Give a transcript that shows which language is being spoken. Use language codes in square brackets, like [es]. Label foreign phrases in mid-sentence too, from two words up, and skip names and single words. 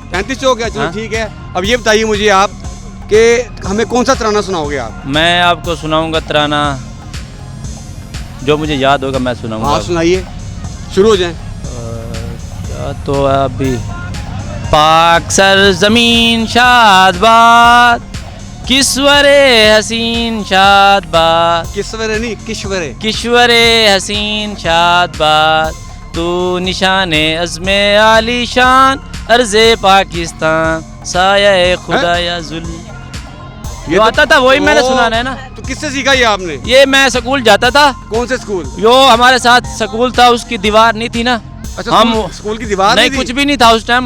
[ur] 35 چوک ہے. چلو ٹھیک ہے. اب یہ بتائیے مجھے آپ کہ ہمیں کون سا ترانہ سناؤ گے آپ؟ میں آپ کو سناؤں گا ترانہ جو مجھے یاد ہوگا میں سناؤں گا. ہاں سنائیے, شروع ہو جائیں. کیا تو ابھی پاک سرزمین شاد باد کشور حسین شاد باد. کشور نہیں کشور. کشور حسین شاد باد تو نشان عزم عالی شان ارض پاکستان سایہ خدا یا ذل. جو آتا تھا وہی میں نے سنانا ہے نا. تو کس سے سیکھا یہ آپ نے؟ یہ میں سکول جاتا تھا. کون سے سکول؟ جو ہمارے ساتھ سکول تھا اس کی دیوار نہیں تھی نا. اچھا ہم سکول کی دیوار نہیں کچھ بھی نہیں تھا اس ٹائم.